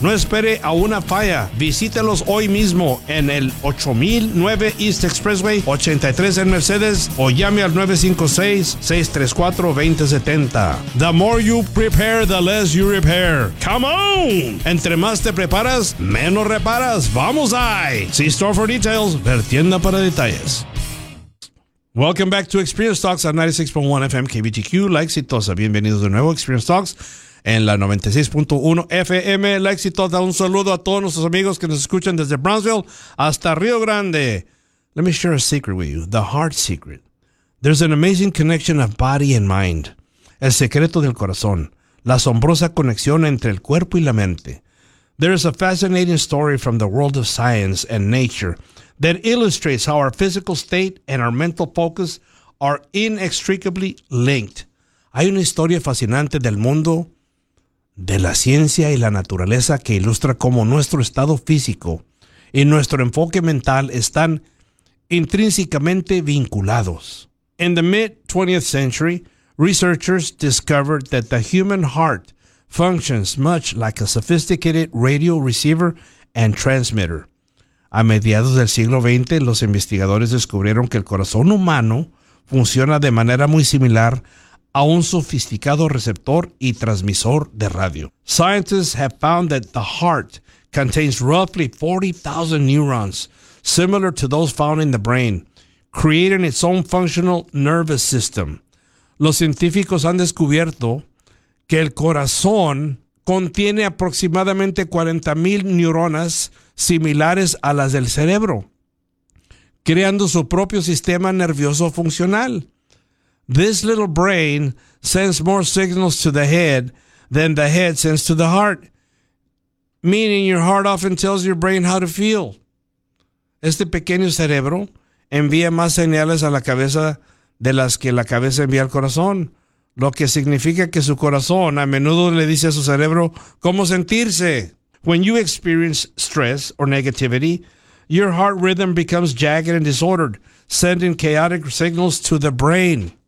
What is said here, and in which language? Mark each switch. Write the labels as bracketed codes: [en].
[es] No espere a una falla. Visítelos hoy mismo en el 8009 East Expressway 83 en Mercedes o llame al 956-634-2070. [en] The more you prepare, the less you repair. Come on! [es] Entre más te preparas, menos reparas. ¡Vamos ahí! [en] See store for details. [es] Ver tienda para detalles. [en] Welcome back to Experience Talks on 96.1 FM KBTQ. La Exitosa. [es] Bienvenidos de nuevo a Experience Talks en la 96.1 FM, La Exitosa. Un saludo a todos nuestros amigos que nos escuchan desde Brownsville hasta Río Grande. [en] Let me share a secret with you, the heart secret. There's an amazing connection of body and mind. [es] El secreto del corazón, la asombrosa conexión entre el cuerpo y la mente. [en] There is a fascinating story from the world of science and nature that illustrates how our physical state and our mental focus are inextricably linked. [es] Hay una historia fascinante del mundo de la ciencia y la naturaleza que ilustra cómo nuestro estado físico y nuestro enfoque mental están intrínsecamente vinculados. [en] In the mid-20th century, researchers discovered that the human heart functions much like a sophisticated radio receiver and transmitter. [es] A mediados del siglo XX, los investigadores descubrieron que el corazón humano funciona de manera muy similar a un sofisticado receptor y transmisor de radio. [en] Scientists have found that the heart contains roughly 40,000 neurons, similar to those found in the brain, creating its own functional nervous system. [es] Los científicos han descubierto que el corazón contiene aproximadamente 40,000 neuronas similares a las del cerebro, creando su propio sistema nervioso funcional. [en] This little brain sends more signals to the head than the head sends to the heart, meaning your heart often tells your brain how to feel. [es] Este pequeño cerebro envía más señales a la cabeza de las que la cabeza envía al corazón, lo que significa que su corazón a menudo le dice a su cerebro cómo sentirse. [en] When you experience stress or negativity, your heart rhythm becomes jagged and disordered, sending chaotic signals to the brain.